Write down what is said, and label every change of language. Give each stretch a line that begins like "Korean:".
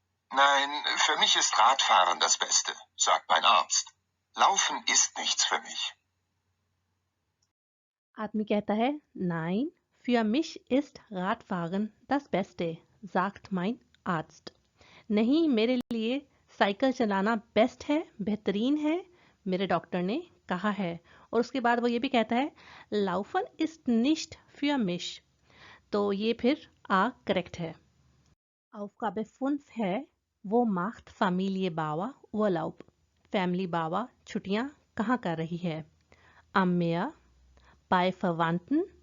German: Nein, für mich ist Radfahren das Beste, sagt mein Arzt. Laufen ist nichts für mich.
Hindi: आदमी कहता है
German: Nein, für mich ist Radfahren das Beste, sagt mein Arzt।
Hindi: नहीं, मेरे लिए cycle चलाना best है, बेहतरीन है, मेरे डॉक्टर ने कहा है। और उसके बाद वो ये भी कहता है
German: Laufen ist nicht für mich।
Hindi: तो ये फिर आ करेक्ट है।
German: Aufgabe 5
Hindi: है
German: वो macht Familie Bauer Urlaub।
Hindi: Family बावा छुट्टियां कहाँ कर रही है?
German: Am Meer, bei Verwandten